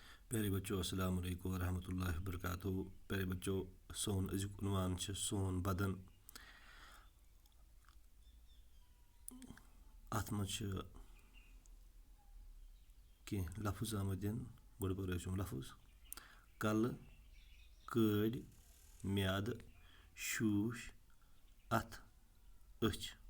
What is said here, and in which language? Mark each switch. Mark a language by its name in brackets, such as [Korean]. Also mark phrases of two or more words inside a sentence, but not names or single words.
[Hindi] प्यारे बच्चों [Arabic] السلام عليكم ورحمة الله وبركاته. [Hindi] प्यारे बच्चों [Kashmiri] सोन अजुक उन्वान छ सोन बदन। अत मज कह लफ्ज आमद दिन गोड़ पर लफ्ज कल कड़ म्याद शूश अथ अच।